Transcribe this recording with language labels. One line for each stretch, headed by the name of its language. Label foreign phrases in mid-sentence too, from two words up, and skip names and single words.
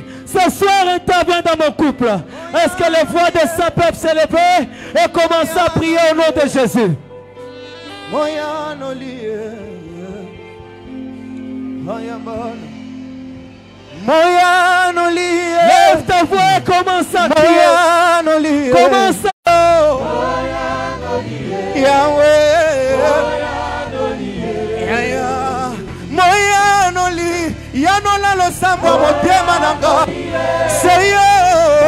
French: Ce soir, interviens dans mon couple. Est-ce que les voix de saints peuvent s'élever et commencer à prier au nom de Jésus? Lève ta voix et commence à crier. Commence à... Yahweh.
Lingala: Moyanoli. Yanola lo sambo motema nanga.
French: Seigneur.